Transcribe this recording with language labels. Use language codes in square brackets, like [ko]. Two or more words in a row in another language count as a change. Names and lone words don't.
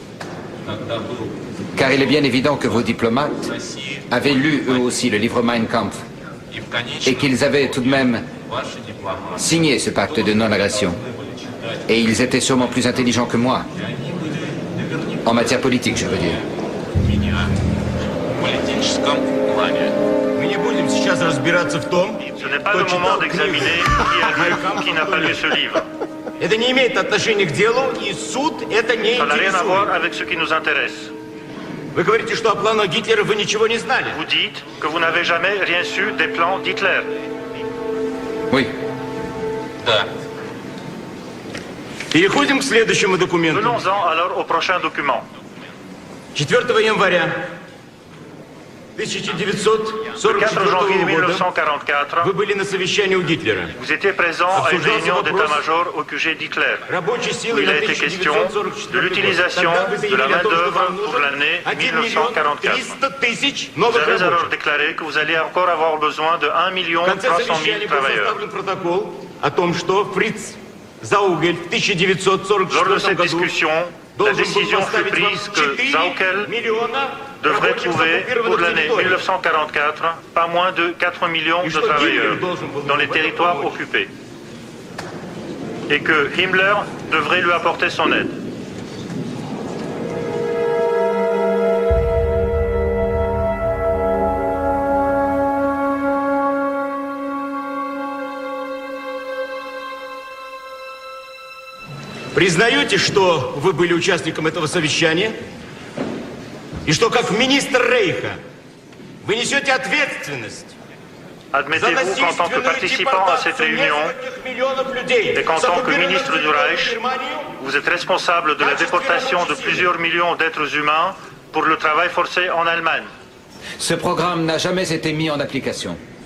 [fr] Car il est bien évident que vos diplomates avaient lu eux aussi le livre Mein Kampf et qu'ils avaient tout de même signé ce pacte de non-agression. Et ils étaient sûrement plus intelligents que moi. En matière politique, je veux dire. Ce n'est pas le moment d'examiner qui a lu ou qui n'a pas lu ce livre. [ru] Это не имеет отношения к делу, и суд это не [fr] Ça n'a rien à voir [ru] интересует. [fr] avec ce qui nous intéresse. [ru] Вы говорите, что о планах Гитлера вы ничего не знали. [fr] Vous dites que vous n'avez jamais rien su des plans d'Hitler. Oui. [ru] Переходим к следующему документу. [fr] Venons-en alors au prochain document. [ru] 4 января [fr] Le 4 [ru] 1944 [fr] janvier [ru] года [fr] 1944, [ru] вы были на совещании у Гитлера. [fr] vous étiez présent à une réunion d'état-major au QG d'Hitler, [ru] Рабочей [fr] où [ru] силы [fr] il [ru] на [fr] a été question [ru] 1944 [fr] de l'utilisation [ru] Тогда вы [fr] de [ru] заявили [fr] la [ru] о том, что [fr] main-d'œuvre [ru] вам [fr] pour [ru] нужен [fr] l'année [ru] 1 [fr] 1944. [ru] 300 000 [fr] Vous [ru] новых [fr] avez alors [ru] рабочих. [fr] déclaré que vous alliez encore avoir besoin de 1 [ru] В конце [fr] 300 [ru] совещания [fr] 000 [ru] был [fr] travailleurs. [ru] составлен протокол о том, что Фриц Заугель в [fr] Lors de [ru] 1944 [fr] cette [ru] году [fr] discussion, la [ru] должен был [fr] décision fut [ru] поставить вам [fr] prise que [ru] 4 [fr] Zaukel миллиона devrait trouver, pour l'année 1944, pas moins de 4 millions de travailleurs dans les territoires occupés. Et que Himmler devrait lui apporter son aide. [ru] Признаете, что вы были участником этого совещания? И что, как министр Рейха, вы несете ответственность [fr] Admettez-vous qu'en tant que participant à cette réunion et qu'en tant que ministre du Reich, vous êtes responsable de la déportation de plusieurs millions d'êtres humains pour le travail forcé en Allemagne? Ce programme n'a jamais été mis en application.